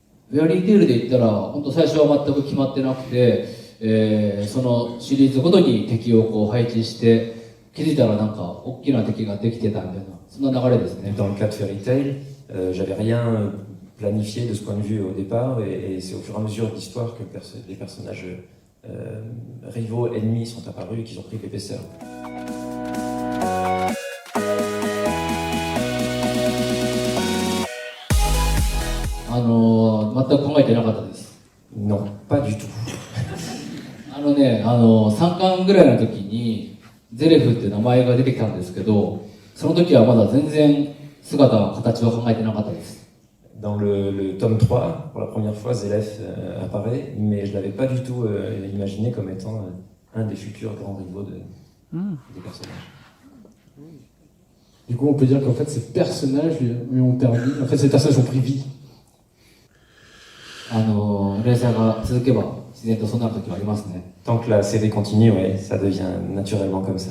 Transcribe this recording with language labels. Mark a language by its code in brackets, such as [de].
[ja] フェアリーテールで言ったら、本当最初は全く決まってなくて、そのシリーズごとに敵をこう配置して、気づいたらなんか大きな敵ができてたみたいな、そんな流れですね。 [fr] Dans le cas de Fairy Tail, j'avais rien planifié de ce point de vue au départ et c'est au fur et à mesure de l'histoire que les personnages rivaux, ennemis sont apparus et qu'ils ont pris de l'épaisseur. [ja] 全く考えてなかったです。 [fr] Non, pas du tout. [ja] 3巻ぐらいの時にゼレフって名前が出てきたんですけど、その時はまだ全然姿、形は考えてなかったです。 [fr] Dans le tome 3, pour la première fois, Zélef apparaît, mais je ne l'avais pas du tout imaginé comme étant un des futurs grands rivaux des personnages. Du coup, on peut dire qu'en fait, ces personnages lui ont permis. En fait, ces personnages ont pris vie. [ja] 連載が続けば自然とそうなる時はありますね。 [fr] Tant que la série continue, ouais, ça devient naturellement comme ça.